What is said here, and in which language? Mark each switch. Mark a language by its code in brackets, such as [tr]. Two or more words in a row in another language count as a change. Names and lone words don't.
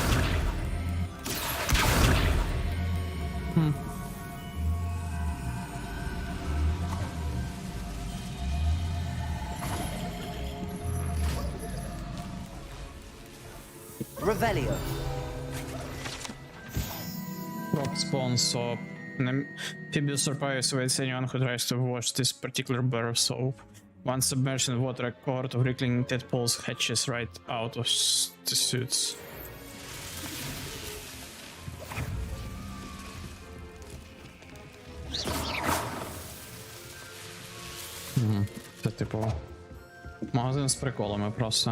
[en] Revelio. Rock spawn, so amphibious surprise awaits anyone who tries to watch this particular bar of soap. Once submerged in water, a cohort of wriggling tadpoles hatches right out of the suits. [uk] Це типу магазин з приколами просто.